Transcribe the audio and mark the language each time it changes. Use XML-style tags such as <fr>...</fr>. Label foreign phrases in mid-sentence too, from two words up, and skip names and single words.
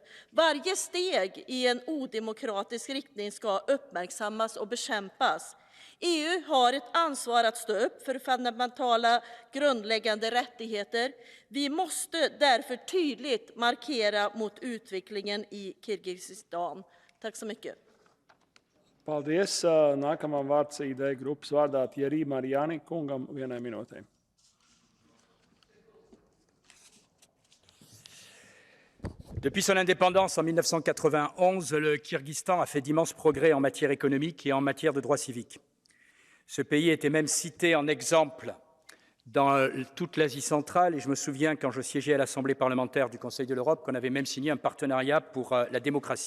<sv>Varje steg i en odemokratisk riktning ska uppmärksammas och bekämpas. EU har ett ansvar att stå upp för fundamentala grundläggande rättigheter. Vi måste därför tydligt markera mot utvecklingen i Kyrgyzstan. Tack så mycket.</sv> <lv>Paldies. Nākamā vārds ID grupas vārdā Thierry Mariani kungam vienai minūtei.</lv> <fr>Depuis son indépendance en 1991, le Kyrgyzstan a fait d'immenses progrès en matière économique et en matière de droits civiques. Ce pays était même cité en exemple dans toute l'Asie centrale et je me souviens quand je siégeais à l'Assemblée parlementaire du Conseil de l'Europe qu'on avait même signé un partenariat pour la démocratie.</fr>